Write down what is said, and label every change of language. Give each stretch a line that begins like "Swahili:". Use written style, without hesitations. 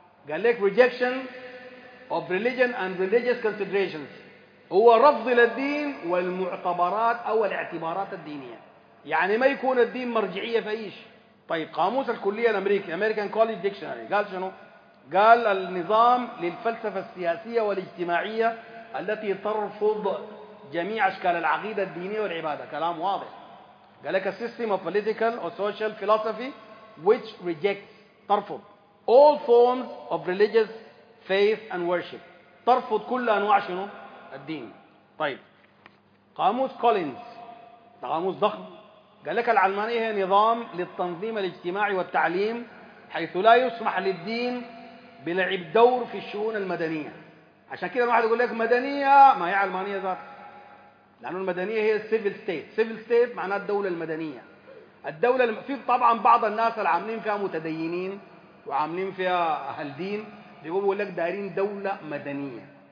Arabic: قال لك
English: rejection of religion and religious considerations
Arabic: هو رفض للدين والمعتبرات أو الاعتبارات الدينية، يعني ما يكون الدين مرجعية في إيش. طيب قاموس الكلية الأمريكي American College Dictionary قال شنو؟ قال النظام للفلسفة السياسية والاجتماعية التي ترفض جميع أشكال العقيدة الدينية والعبادة، كلام واضح. قال لك
English: a system of political or social philosophy which rejects
Arabic: ترفض
English: all forms of religious faith and worship،
Arabic: ترفض كل أنواع شنو؟ الدين. طيب قاموس كولينز قاموس ضخم قال لك العلمانية هي نظام للتنظيم الاجتماعي والتعليم حيث لا يسمح للدين بلعب دور في الشؤون المدنية. عشان كده الواحد يقول لك مدنية، ما هي علمانية ذات، لأن المدنية هي civil state، civil state معناه الدولة المدنية، الدولة في طبعا بعض الناس اللي عاملين فيها متدينين وعاملين فيها أهل دين بيقولوا لك دارين دولة مدنية.